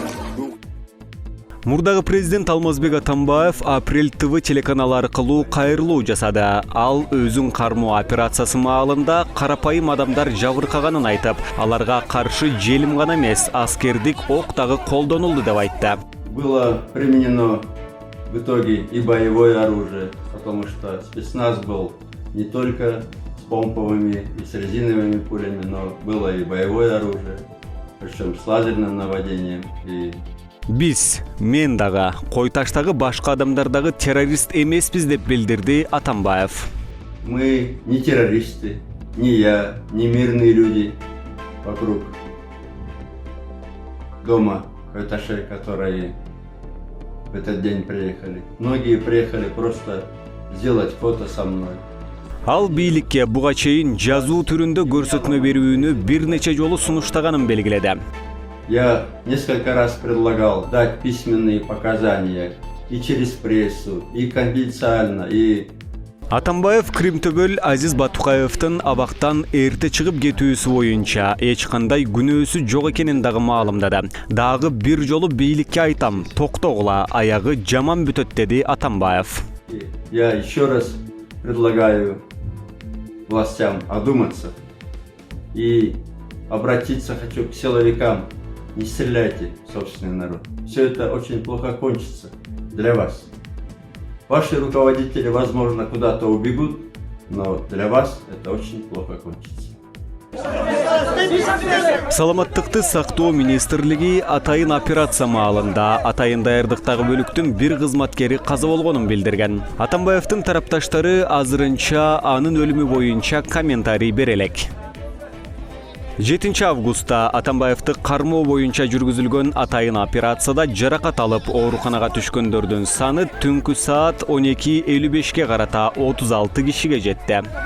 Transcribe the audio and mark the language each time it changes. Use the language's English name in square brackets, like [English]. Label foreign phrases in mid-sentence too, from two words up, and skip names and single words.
[Kyrgyz] Мурдагы президент Алмазбек Атамбаев Апрель ТВ телеканалы аркылуу кайрылуу жасады. Ал өзүн кармоо операциясы маалында карапайым адамдар жабыркаганын айтып, аларга каршы желим гана эмес, аскердик ок дагы колдонулду деп айтты. [Russian] Было применено в итоге и боевое оружие, потому что спецназ был не только с помповыми и с резиновыми пулями, но было и боевое оружие, причем с лазерным наводением. [Kyrgyz] Биз, мен дагы, Койташтагы башка адамдар дагы террорист эмеспиз деп билдирди Атамбаев. [Russian] Мы не террористы, ни я, ни мирные люди вокруг. дома Кайташей, которые в этот день приехали. Многие приехали просто сделать фото со мной. [Kyrgyz] Ал бийликке буга чейин жазуу түрүндө көрсөтмө берүүнү бир нече жолу сунуштаганын белгиледи. [Russian] Я несколько раз предлагал дать письменные показания и через прессу, и конфиденциально, и... [Kyrgyz] Атамбаев Кримтөбөл Азиз Батукаевдин абактан эрте чыгып кетүүсү боюнча эч кандай күнөөсү жок экенин дагы маалымдады. Дагы бир жолу бийликке айтам, токтогула, аягы жаман бүтөт, деди Атамбаев. [Russian] Я еще раз предлагаю властям одуматься и обратиться хочу к силовикам. Не стреляйте в собственный народ. Все это очень плохо кончится для вас. Ваши руководители, возможно, куда-то убегут, но для вас это очень плохо кончится. [Kyrgyz] Саламаттыкты сактоо министрлиги атайын операция маалында атайын даярдыктагы бөлүктүн бир кызматкери каза болгонун билдирген. Атамбаевдин тарапташтары азырынча анын өлүмү боюнча комментарий бере элек. 7 августта Атамбаевди кармоо боюнча жүргүзүлгөн атайын операцияда жаракат алып ооруканага түшкөндөрдүн саны түнкү саат 12:55 карата 36 кишиге жетти.